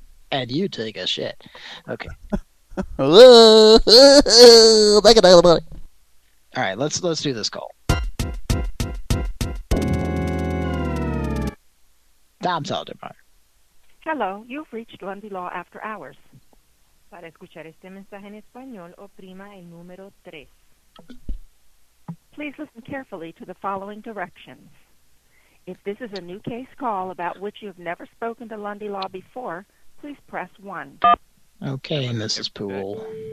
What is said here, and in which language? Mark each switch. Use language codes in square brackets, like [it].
[en] And you take a shit. Okay. Make it out of the money. All right, let's do this call. Tom Saltermeyer. Hello, you've reached Lundy Law After Hours. [es] Para escuchar este mensaje en español, oprima el número 3. [en] Please listen carefully to the following directions. If this is a new case call about which you have never spoken to Lundy Law before, please press 1. Okay, Mrs. Poole.